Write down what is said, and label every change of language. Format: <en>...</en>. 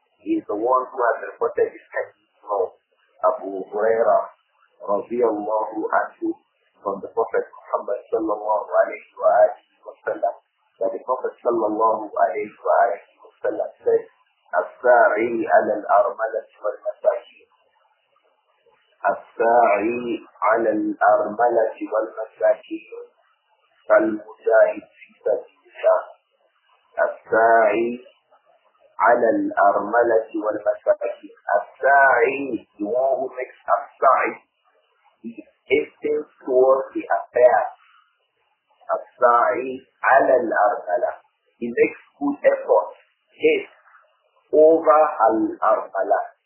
<en>He is the one who has reported this hadith from Abu Hurairah radiyallahu anhu from the Prophet Muhammad sallallahu alayhi wa sallam, that the Prophet sallallahu alayhi wa sallam said,</en> <ar>الساعي على الأرملة والمساكين. الساعي على الأرملة والمساكين كالمجاهد في سبيل الله. الساعي على الأرملة والمساكين.</ar> <en>الساعي, the one who makes a sa'i, he hastens towards the affairs.</en> <ar>الساعي على الأرملة,</ar> <en>he makes good effort, haste over al-armala.</en>